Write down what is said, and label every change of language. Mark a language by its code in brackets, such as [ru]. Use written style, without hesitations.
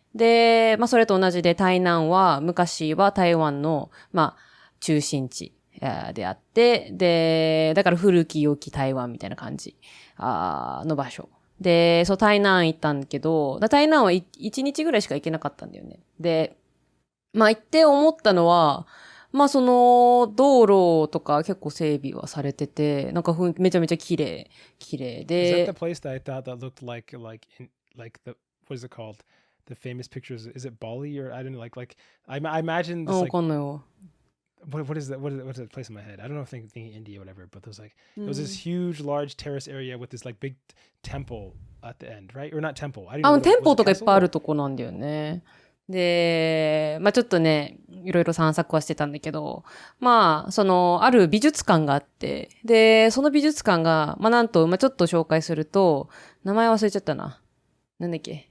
[ja] で、それと同じで台南は昔は台湾の、中心地であって、で、だから古き良き台湾みたいな感じの場所。で、そう、台南行ったんだけど、台南は1日ぐらいしか行けなかったんだよね。で、行って思ったのは、その、道路とか結構整備はされてて、なんかめちゃめちゃ綺麗で。 [en] Is that the place that I thought that looked like the, what is it called? The famous pictures, is it Bali or I don't know, I imagine this [ja] わ [en] like [ja] かんないわ。 [en] what is that? What's that place in my head? I don't know if I'm thinking India or whatever, but there's there was this huge, large terrace area with this like big temple at the end, right? Or not temple. I don't know. [ja] 店舗とかいっぱいあるとこなんだよね。で、ちょっとね、いろいろ散策はしてたんだけど、ある美術館があって、で、その美術館が、なんと、ちょっと紹介すると、名前忘れちゃったな。なんだっけ？